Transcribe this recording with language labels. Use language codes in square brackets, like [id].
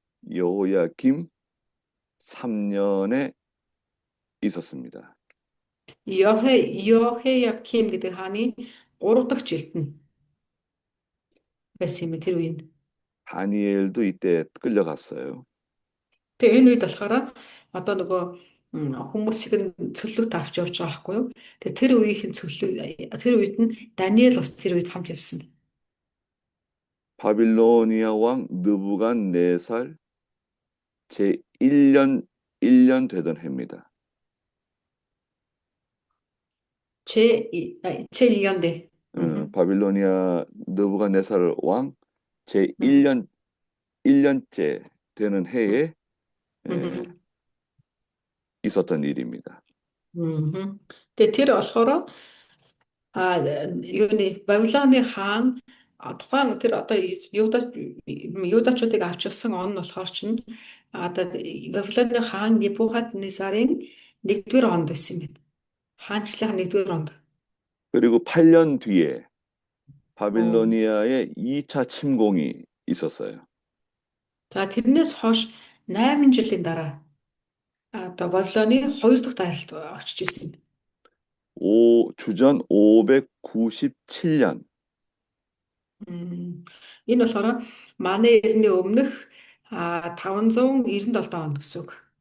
[ko] 여호야김 3년에 있었습니다. [mn] Йохеяким гэдэг хааны 3 дахь жилд нь байсан юм тэр үеийн. [ko] 다니엘도 이때 끌려갔어요. [mn] Тэгээ энэ үед болохоор одоо нөгөө хүмүүсийг нь цөллөгт авч явж байгаа байхгүй юу? Тэгээ тэр үеийн тэр үед нь Даниэл бас тэр үед хамт явсан. [ko] 바빌로니아 왕 느부갓네살 제1년 되던 해입니다. 제1년대. 바빌로니아 느부갓네살 왕 제1년째 되는 해에 있었던 일입니다. [mn] Тэгээ тэр болохоор юуны Бабилоны хаан тухайн тэр одоо юудачуудыг авчихсан он нь болохоор чинь одоо Бабилоны хаан Небухаднезарын 1-р онд байсан юм байна. хаанчлалын 1-р онд. [ko] 그리고 8년 뒤에 바빌로니아의 2차 침공이 있었어요. [mn] За тэрнээс хойш 8 жилийн дараа одоо Бабилоны 2 дахь дайралт очиж исэн юм. [ko] 주전 597년. [mn] Энэ болохоор манай эртний өмнөх 597 он гэсэн үг.